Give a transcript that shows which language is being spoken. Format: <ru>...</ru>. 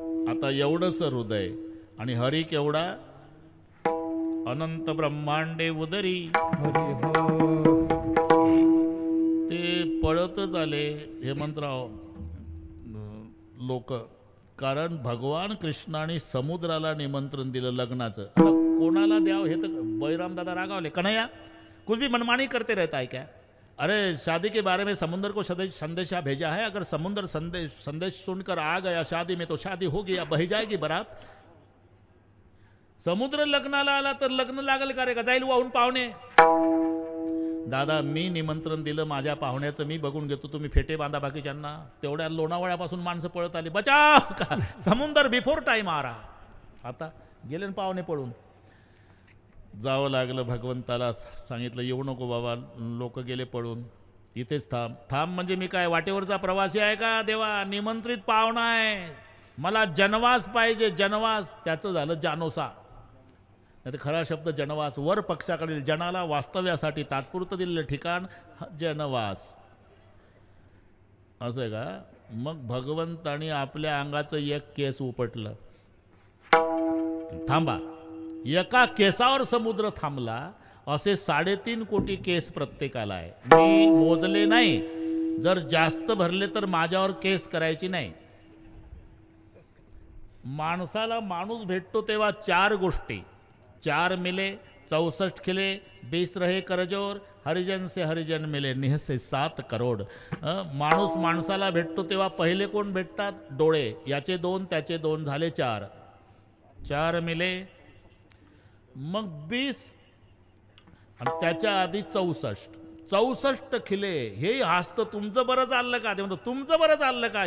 <mr>आता एवढंच हृदय. आणि हरी केवढा? अनंत ब्रह्मांडे उदरी. ते पळतच आले हेमंतराव लोक. कारण भगवान कृष्णाने समुद्राला निमंत्रण दिलं लग्नाचं. आता कोणाला द्यावं हे तर बैराम दादा रागावले.</mr> <hi>कन्हैया कुछ भी मनमानी करते रहता है क्या? अरे शादी के बारे में समुद्र को संदेशा भेजा है. अगर समुद्र संदेश सुनकर आ गया शादी में तो शादी होगी या बही जाएगी बरात.</hi> <mr>समुद्र लग्नाला आला तर लग्न लागल का रे? का जाईल वाहून पाहुणे? दादा मी निमंत्रण दिलं माझ्या पाहुण्याचं, मी बघून घेतो, तुम्ही फेटे बांधा बाकीच्यांना. तेवढ्या लोणावळ्यापासून माणसं पळत आली.</mr> <hi>बचाव का समुद्र बिफोर टाइम आ रहा.</hi> <mr>आता गेले पाहुणे पळून. जावं लागलं. भगवंताला सांगितलं येऊ नको बाबा, लोक गेले पळून. इथेच थांब. थांब म्हणजे मी काय वाटेवरचा प्रवासी आहे का? देवा निमंत्रित पाहुणा आहे, मला जनवास पाहिजे. जनवास. त्याचं झालं जानोसा. नाही खरा शब्द जनवास. वर पक्षाकडील जनाला वास्तव्यासाठी तात्पुरतं दिलेलं ठिकाण जनवास. असं आहे का? मग भगवंतानी आपल्या अंगाचं एक केस उपटलं. थांबा. एका केसावर समुद्र थांबला. असे 3.5 कोटी केस प्रत्येकाला आहे. मी मोजले नाही. जर जास्त भरले तर माझ्यावर केस करायची नाही. माणसाला माणूस भेटतो तेव्हा 4 गोष्टी.</mr> <hi>4 मिले 64 खिले, 20 रहे करजोर, हरिजन से हरिजन मिले, निहसे 7 करोड.</hi> <mr>माणूस माणसाला भेटतो तेव्हा पहिले कोण भेटतात? डोळे. याचे 2 त्याचे 2 झाले 4. 4 मिले मग 20 आणि त्याच्या आधी 64 खिले. हे हसत तुमचं बरं चाललं का? ते म्हणतो तुमचं बरं चाललं का?</mr>